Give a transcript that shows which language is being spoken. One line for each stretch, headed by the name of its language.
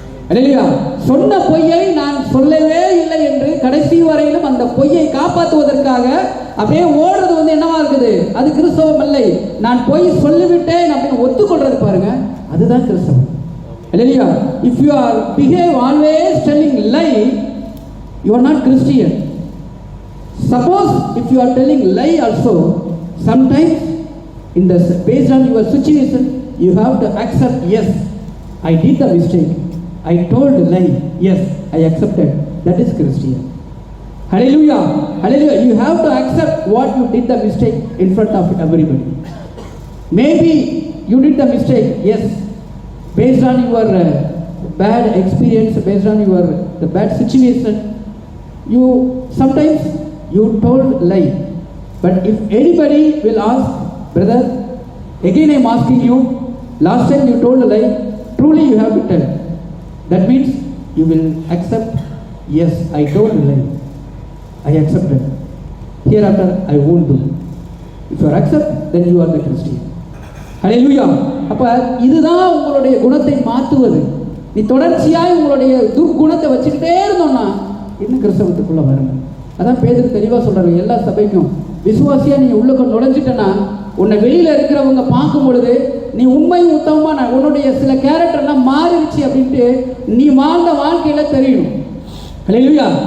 Tamil: இல்லையா, சொன்ன பொய்யை நான் சொல்லவே இல்லை என்று கடைசி வரையிலும் அந்த பொய்யை காப்பாற்றுவதற்காக அப்படியே ஓடுறது வந்து என்னவா இருக்குது, அது கிறிஸ்தவம் இல்லை. நான் பொய் சொல்லிவிட்டேன் அப்படின்னு ஒத்துக்கொள்றது பாருங்க, அதுதான் கிறிஸ்தவம்.
English: இல்லையா, if you are behave always telling lie, you are not Christian. Suppose if you are telling lie also, sometimes in the based on your situation you have to accept, yes, I did the mistake, I told lie, yes, I accepted. That is Christian. Hallelujah, hallelujah. You have to accept what you did the mistake in front of everybody. Maybe you did the mistake, yes, based on your bad experience, based on your the bad situation, you sometimes you told lie. But if anybody will ask, brother, again I am asking you, last time you told a lie, truly you have to tell. That means you will accept, yes, I told a lie, I accepted. Hereafter I won't do. If you accept, then you are the Christian. Hallelujah.
Tamil: அப்ப இதுதான் உங்களுடைய குணத்தை மாற்றுவது. நீ தொடர்ச்சியாய் உங்களுடைய துர்குணத்தை வச்சுக்கிட்டே இருந்தோம்னா இன்னும் கிறிஸ்தவத்துக்குள்ள வரணும். அதான் பேதுரு தெளிவாக சொல்றாரு எல்லா சபைக்கும், விசுவாசியா நீ உள்ளுக்கு நுழைஞ்சிட்டனா உன்னை வெளியில இருக்கிறவங்க பார்க்கும் பொழுது நீ உண்மையும் உத்தமமா உன்னுடைய சில கேரக்டர்லாம் மாறிடுச்சு அப்படின்ட்டு நீ வாழ்ந்த வாழ்க்கையில தெரியணும். ஹல்லேலூயா.